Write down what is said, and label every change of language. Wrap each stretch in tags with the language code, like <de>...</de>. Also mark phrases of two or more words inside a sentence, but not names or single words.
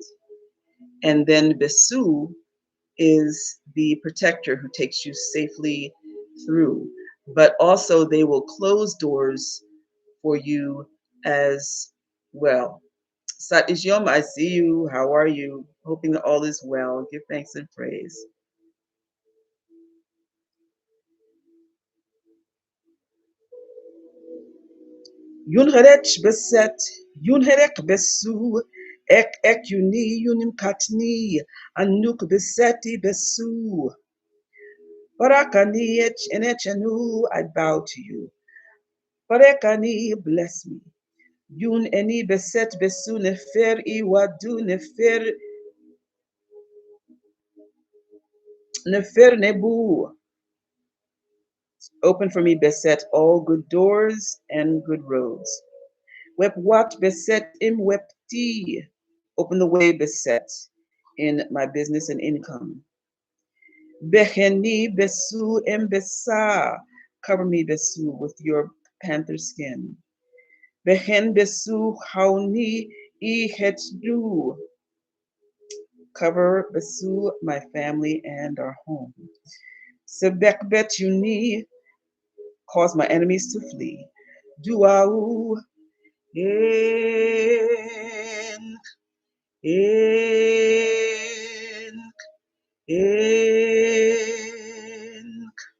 <en>And then Besu is the protector who takes you safely through. But also, they will close doors for you as well. Sat Ishyom, I see you. How are you? Hoping that all is well. Give thanks and praise.</en> <egy>Yunherech beset, Yunherek besu, ek yuni yunim katni, anuk beseti besu. Barakani enechenu,</egy> <en>I bow to you.</en> <egy>Barakani,</egy> <en>bless me.</en> <egy>Yun eni beset besu nefer iwadu nefer nebu.</egy> <en>Open for me, beset, all good doors and good roads.</en> <egy>Wep wat beset im wepti.</egy> <en>Open the way, beset, in my business and income.</en> <egy>Beheni besu im besa.</egy> <en>Cover me, besu, with your panther skin.</en> <egy>Behen besu hauni I hetdu.</egy> <en>Cover besu, my family and our home.</en> <egy>Sebek bet yuni,</egy> <en>cause my enemies to flee.</en> <egy>Duau en en en.</egy>